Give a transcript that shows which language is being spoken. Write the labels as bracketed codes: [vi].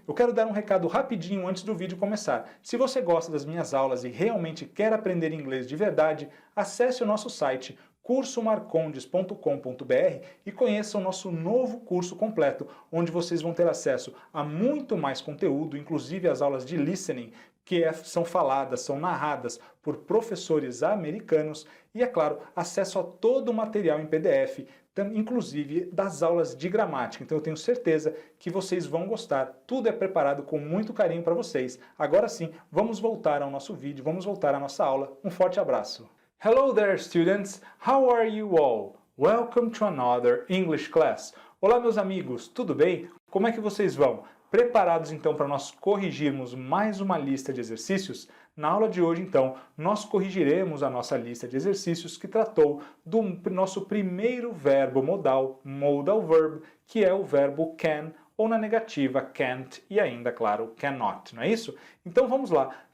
[pt] Eu quero dar um recado rapidinho antes do vídeo começar. Se você gosta das minhas aulas e realmente quer aprender inglês de verdade, acesse o nosso site cursomarcondes.com.br e conheça o nosso novo curso completo, onde vocês vão ter acesso a muito mais conteúdo, inclusive as aulas de listening, são faladas, são narradas por professores americanos e, é claro, acesso a todo o material em PDF, inclusive das aulas de gramática. Então eu tenho certeza que vocês vão gostar. Tudo é preparado com muito carinho para vocês. Agora sim, vamos voltar ao nosso vídeo, vamos voltar à nossa aula. Um forte abraço. [en] Hello there, students! How are you all? Welcome to another English class. [pt] Olá, meus amigos, tudo bem? Como é que vocês vão? Preparados então para nós corrigirmos mais uma lista de exercícios? Na aula de hoje, então, nós corrigiremos a nossa lista de exercícios que tratou do nosso primeiro verbo modal, modal verb, que é o verbo can, ou na negativa can't e ainda, claro, cannot, não é isso? Então vamos lá.